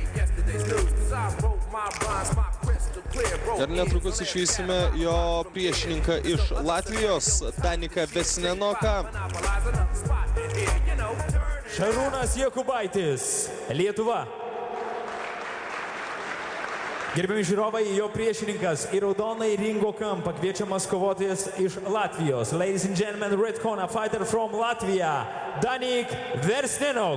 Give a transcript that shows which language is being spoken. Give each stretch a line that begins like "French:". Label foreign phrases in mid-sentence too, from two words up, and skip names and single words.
Lithuanian: Ir netrukus išvysime jo priešininką iš Latvijos, Daniką Vesnenoką. Šarūnas Jakubaitis, Lietuva. Gerbiami žiūrovai, jo priešininkas į raudonai ringo kampą kviečiamas kovotojas iš Latvijos.
English: Ladies and gentlemen, red corner fighter from Latvia, Danik Versnenok.